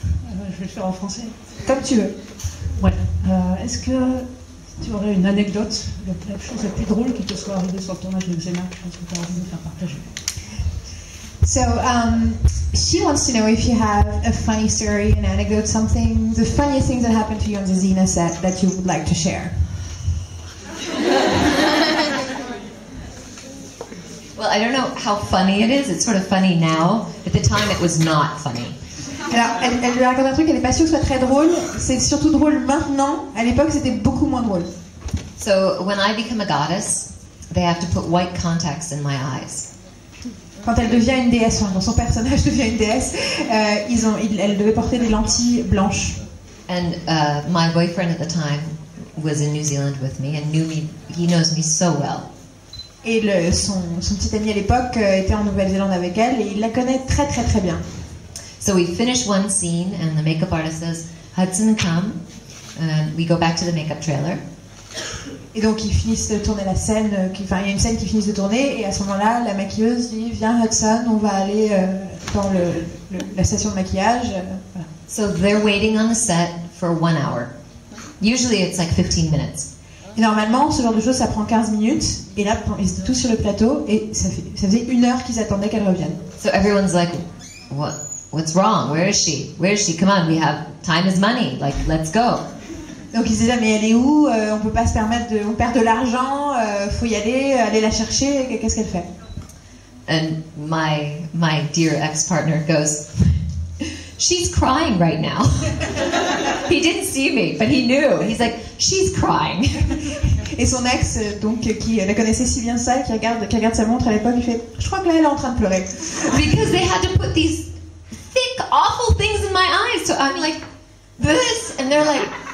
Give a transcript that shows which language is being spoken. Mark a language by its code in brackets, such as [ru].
[fr] Je vais le faire en français. Comme tu veux. Ouais. Est-ce que tu aurais une anecdote, la chose la plus drôle qui te soit arrivée sur ton âge d'eczéma? Je pense que tu as envie de me faire partager. [en] So, she wants to know if you have a funny story, an anecdote, something, the funniest things that happened to you on the Xena set that you would like to share. Well, I don't know how funny it is. It's sort of funny now. At the time, it was not funny. [fr] Alors, elle lui raconte un truc, elle n'est pas sûre que ce soit très drôle. C'est surtout drôle maintenant. À l'époque, c'était beaucoup moins drôle. [en] So when I become a goddess, they have to put white contacts in my eyes. [fr] Quand elle devient une déesse, enfin, quand son personnage devient une déesse, elle devait porter des lentilles blanches. [en] And my boyfriend at the time was in New Zealand with me and knew me. He knows me so well. [fr] Et son petit ami à l'époque était en Nouvelle-Zélande avec elle et il la connaît très très très bien. [en] So we finish one scene and the makeup artist says, Hudson, come. And we go back to the makeup trailer. [fr] Et donc ils finissent de tourner la scène, il y a une scène qui finit de tourner et à ce moment-là, la maquilleuse dit viens Hudson, on va aller dans la station de maquillage. Voilà. [en] So they're waiting on the set for 1 hour. Usually it's like 15 minutes. [fr] Et normalement, ce genre de choses, ça prend 15 minutes. Et là, ils étaient tous sur le plateau et ça faisait 1 heure qu'ils attendaient qu'elle revienne. [en] So everyone's like, what's wrong? Where is she? Where is she? Come on, time is money. Like, let's go. [fr] Donc ils se disaient mais elle est où? On peut pas se permettre on perd de l'argent, faut y aller la chercher. Qu'est-ce qu'elle fait? [en] And my dear ex-partner goes, she's crying right now. He didn't see me, but he knew. He's like, she's crying. [fr] Et son ex, donc qui la connaissait si bien ça, qui regarde sa montre à l'époque, il fait, je crois que là elle est en train de pleurer. [en] Because they had to put these thick, awful things in my eyes, so I'm like this, and they're like.